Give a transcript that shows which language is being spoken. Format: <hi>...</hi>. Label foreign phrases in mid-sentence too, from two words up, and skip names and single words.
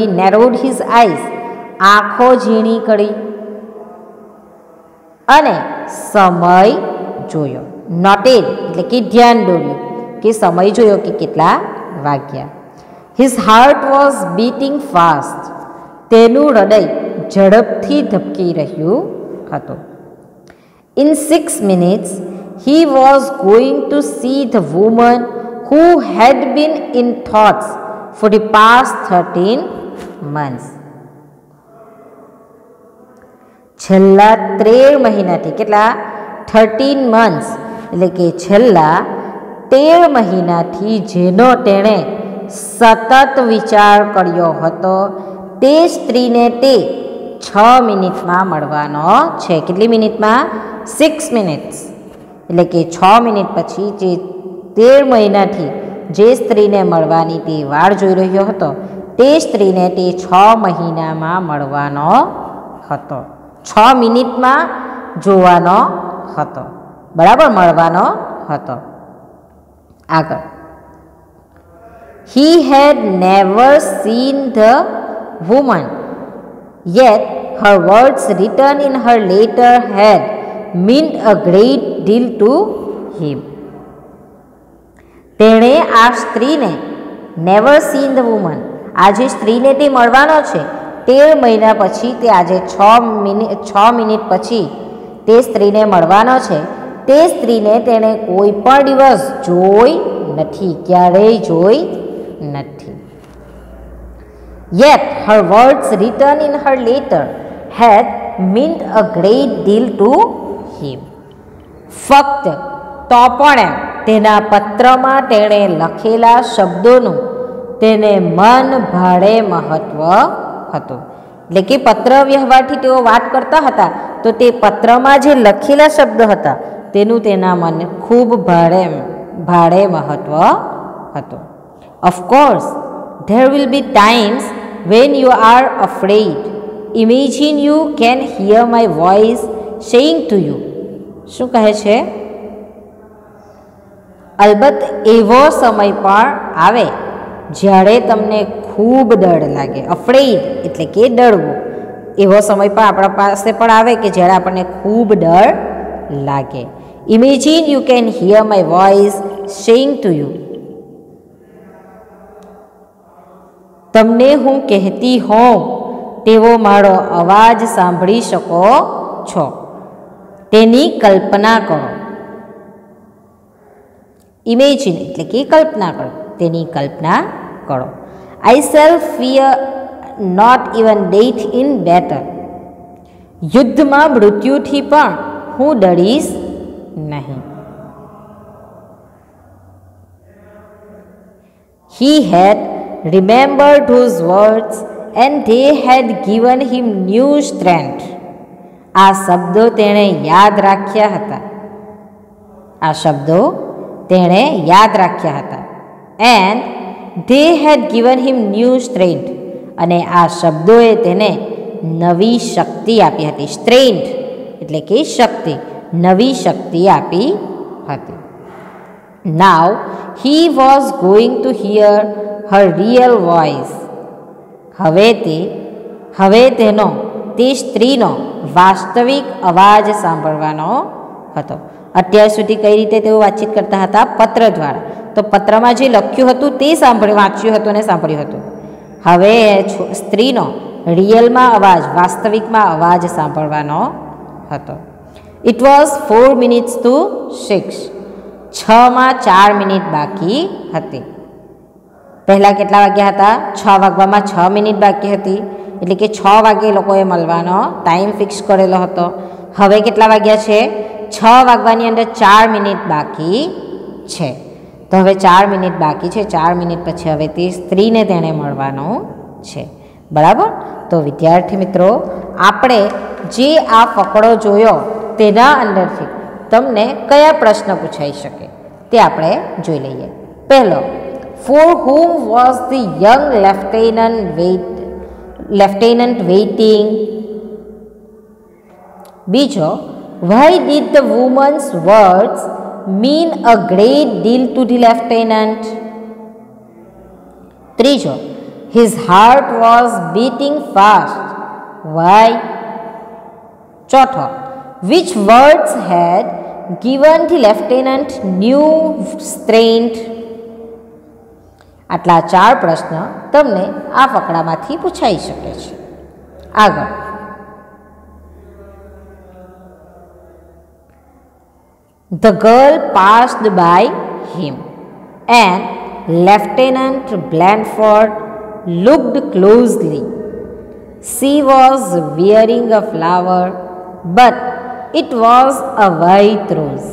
<en>narrowed his eyes,</en> <gu>આંખો ઝીણી કરી અને સમય જોયો. નોટેડ એટલે કે ધ્યાન દોર્યું, કે સમય જોયો કે કેટલા વાગ્યા.</gu> <en>his heart was beating fast,</en> <gu>તેનું હૃદય ઝડપથી ધબકી રહ્યું હતું.</gu> <en>In 6 minutes, he was going to see the woman who had been in thoughts for the past 13 months.</en> <gu>છેલ્લા 13 મહિનાથી, કેટલા? 13 months એટલે કે છેલ્લા 13 મહિનાથી જેનો તેણે સતત વિચાર કર્યો હતો તે સ્ત્રીને તે 6 મિનિટમાં મળવાનો છે. કેટલી મિનિટમાં? 6 મિનિટ્સ. એટલે કે 6 મિનિટ પછી જે 13 મહિનાથી જે સ્ત્રીને મળવાની તે વાળ જોઈ રહ્યો હતો તે સ્ત્રીને તે 6 મહિનામાં મળવાનો હતો. 6 મિનિટમાં જોવાનો હતો. બરાબર, મળવાનો હતો. આગળ,</gu> <en>he had never seen the woman, yet her words written in her letter had meant a great deal to him.</en> <gu>તેણે આ સ્ત્રીને</gu> <en>never seen the woman,</en> <gu>આ જે સ્ત્રીને તે મળવાનો છે 13 મહિના પછી, તે આજે 6 મિનિટ પછી તે સ્ત્રીને મળવાનો છે, તે સ્ત્રીને તેણે કોઈ પણ દિવસ જોઈ નથી, ક્યારેય જોઈ નથી.</gu> <en>Yet her words written in her letter had meant a great deal to him.</en> <gu>ફક્ત તો પણ તેના પત્રમાં તેણે લખેલા શબ્દોનું તેને મન ભાડે મહત્વ હતું. એટલે કે પત્ર વ્યવહારથી તેઓ વાત કરતા હતા તો તે પત્રમાં જે લખેલા શબ્દો હતા તેનું તેના મન ખૂબ ભાડે મહત્વ હતું.</gu> <en>Of course, there will be times when you are afraid. Imagine you can hear my voice saying to you.</en> <gu>શું કહે છે? અલબત્ત એવો સમય પણ આવે જ્યારે તમને ખૂબ ડર લાગે. અફ્રેઇડ એટલે કે ડરવું. એવો સમય પણ આપણા પાસે પણ આવે કે જ્યારે આપણને ખૂબ ડર લાગે.</gu> <en>Imagine you can hear my voice saying to you.</en> <gu>તમને હું કહેતી હોઉં તેવો મારો અવાજ સાંભળી શકો છો, તેની કલ્પના કરો. ઇમેજિન એટલે કે કલ્પના કરો, તેની કલ્પના કરો.</gu> <en>I shall fear not even death in battle.</en> <gu>યુદ્ધમાં મૃત્યુથી પણ હું ડરીશ નહીં.</gu> <en>He had remembered those words and they had given him new strength.</en> <gu>આ શબ્દો તેણે યાદ રાખ્યા હતા. આ શબ્દો તેણે યાદ રાખ્યા હતા.</gu> <en>And they had given him new strength.</en> <gu>અને આ શબ્દોએ તેને નવી શક્તિ આપી હતી. સ્ટ્રેન્થ એટલે કે શક્તિ, નવી શક્તિ આપી હતી.</gu> <en>Now he was going to hear her real voice.</en> <gu>હવે તેનો તે સ્ત્રીનો વાસ્તવિક અવાજ સાંભળવાનો હતો. અત્યાર સુધી કઈ રીતે તેઓ વાતચીત કરતા હતા? પત્ર દ્વારા. તો પત્રમાં જે લખ્યું હતું તે વાંચ્યું હતું અને સાંભળ્યું હતું. હવે સ્ત્રીનો રિયલમાં અવાજ, વાસ્તવિકમાં અવાજ સાંભળવાનો હતો.</gu> <en>it was 4 minutes to 6.</en> <gu>6 મિનિટ બાકી હતી. પહેલાં કેટલા વાગ્યા હતા? 6 વાગવામાં 6 મિનિટ બાકી હતી. એટલે કે 6 વાગે લોકોએ મળવાનો</gu> <en>time fix</en> <gu>કરેલો હતો. હવે કેટલા વાગ્યા છે? 6 વાગવાની અંદર 4 મિનિટ બાકી છે. તો હવે 4 મિનિટ બાકી છે. 4 મિનિટ પછી હવે તે સ્ત્રીને તેણે મળવાનું છે. બરાબર. તો વિદ્યાર્થી મિત્રો, આપણે જે આ ફકડો જોયો તેના અંદરથી તમને કયા પ્રશ્ન પૂછાઈ શકે તે આપણે જોઈ લઈએ. પહેલો,</gu> <en>for whom was the young lieutenant waiting? બીજો, why did the woman's words mean a great deal to the lieutenant? ત્રીજો, his heart was beating fast. Why? ચોથો, which words had given the lieutenant new strength?</en> <gu>આટલા 4 પ્રશ્ન તમને આ ફકડામાંથી પૂછાઈ શકે છે. આગળ,</gu> <en>the girl passed by him and Lieutenant Blandford looked closely. She was wearing a flower, but it was a white rose.</en>